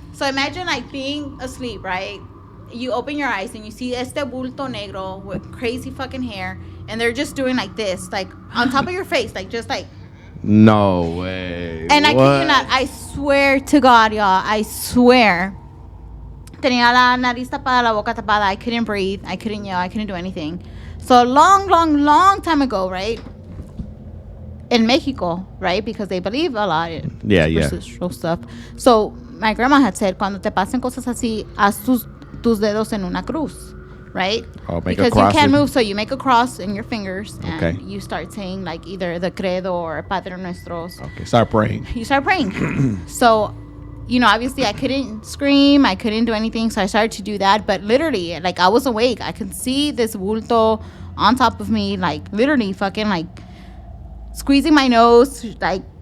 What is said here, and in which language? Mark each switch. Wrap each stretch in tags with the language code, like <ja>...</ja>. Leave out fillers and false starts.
<en>so imagine like being asleep, right? You open your eyes and you see</en> <es>este bulto negro</es> <en>with crazy fucking hair. And they're just doing like this, like on top of your face, like just like. No way. And I kid you not, I swear to God, y'all, I swear.</en> <es>Tenía la nariz tapada, la boca tapada.</es> <en>I couldn't breathe. I couldn't yell. I couldn't do anything. So long time ago, right? In Mexico, right? Because they believe a lot in superstitious stuff. So my grandma had said,</en> <es>cuando te pasen cosas así, haz tus dedos en una cruz.</es> <en>Right? Because you can't move, so you make a cross in your fingers and you start saying like either the credo or Padre Nuestros. Okay, start praying. You start praying. So, obviously I couldn't scream, I couldn't do anything, so I started to do that. But literally, like I was awake. I could see this bulto on top of me, like literally fucking like squeezing my nose, like</en>